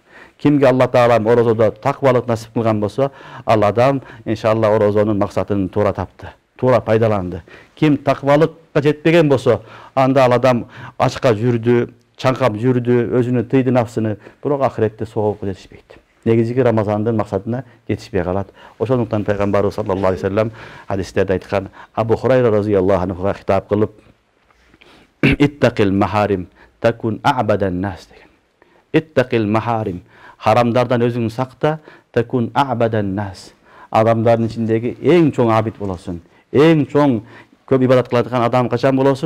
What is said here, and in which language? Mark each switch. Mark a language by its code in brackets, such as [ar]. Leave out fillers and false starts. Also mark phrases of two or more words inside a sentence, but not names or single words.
[ky] Кимге Алла Таала орозодо таквалык насип кылган болсо, ал адам иншалла орозонун максатын туура тапты, туура пайдаланды. Ким таквалыкка жетпеген болсо, анда ал адам ачка жүрдү, чаңкап жүрдү, өзүнүн тыйды нафсыны, бирок ахиретте соогупка жетишпейт. Негизги Рамазандын максатына жетишпей калат. Ошондуктан пайгамбарыбыз [ar] صلى الله عليه وسلم [ky] хадистерде айткан, Абу Хурайра разыйаллаху анхуга хитап кылып, [ar] "اتق المحارم تكن أعبد الناس" [ky] деген. [ar] اتق المحارم, [ky] харамдардан өзүңдү сакта, [ar] تكن أعبد الناس. [ky] Адамдардын ичиндеги эң чоң абид болосуң. Эң чоң көп ибадат кылат адам качан болосуң?